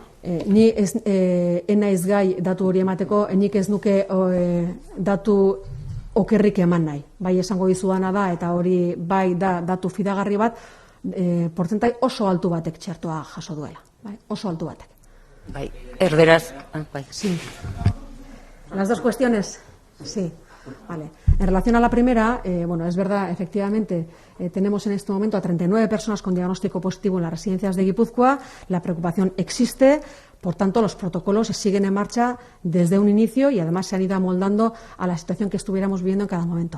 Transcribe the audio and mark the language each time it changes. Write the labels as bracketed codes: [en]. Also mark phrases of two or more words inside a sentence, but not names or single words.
[eu] Ni naiz gai datu hori emateko, nik ez nuke datu okerrik eman nahi. Bai esango dizudana da, eta hori bai da datu fidagarri bat, portzentai oso altu batek txertoa jaso duela. Oso altu batek. Bai, erderaz. [es] Sí. Las dos cuestiones, sí. Vale. En relación a la primera, bueno, es verdad, efectivamente, tenemos en este momento a 39 personas con diagnóstico positivo en las residencias de Guipúzcoa. La preocupación existe, por tanto, los protocolos se siguen en marcha desde un inicio y además se han ido amoldando a la situación que estuviéramos viviendo en cada momento.